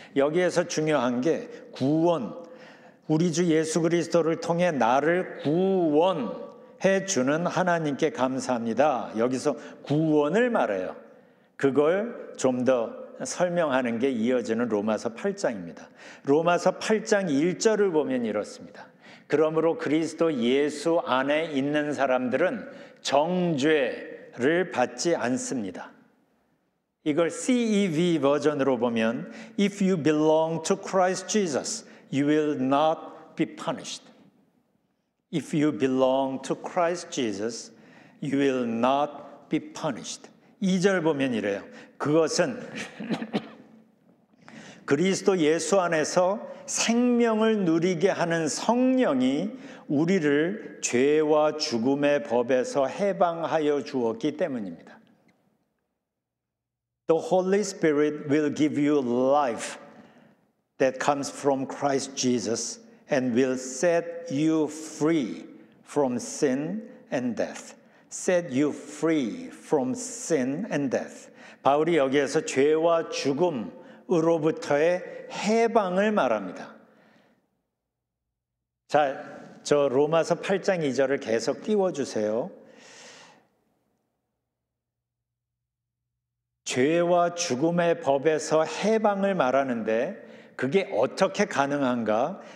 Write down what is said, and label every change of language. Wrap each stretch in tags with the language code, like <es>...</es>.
<ko>여기에서 중요한 게 구원, 우리 주 예수 그리스도를 통해 나를 구원해 주는 하나님께 감사합니다. 여기서 구원을 말해요. 그걸 좀 더 설명하는 게 이어지는 로마서 8장입니다. 로마서 8장 1절을 보면 이렇습니다. 그러므로 그리스도 예수 안에 있는 사람들은 정죄를 받지 않습니다. 이걸 CEV 버전으로 보면</ko> <en>If you belong to Christ Jesus, you will not be punished. If you belong to Christ Jesus, you will not be punished.</en> <ko>2절 보면 이래요. 그것은 그리스도 예수 안에서 생명을 누리게 하는 성령이 우리를 죄와 죽음의 법에서 해방하여 주었기 때문입니다.</ko> <en>The Holy Spirit will give you life that comes from Christ Jesus and will set you free from sin and death. Set you free from sin and death.</en> <ko>바울이 여기에서 죄와 죽음으로부터의 해방을 말합니다. 자, 저 로마서 8장 2절을 계속 띄워주세요. 죄와 죽음의 법에서 해방을 말하는데 그게 어떻게 가능한가?</ko>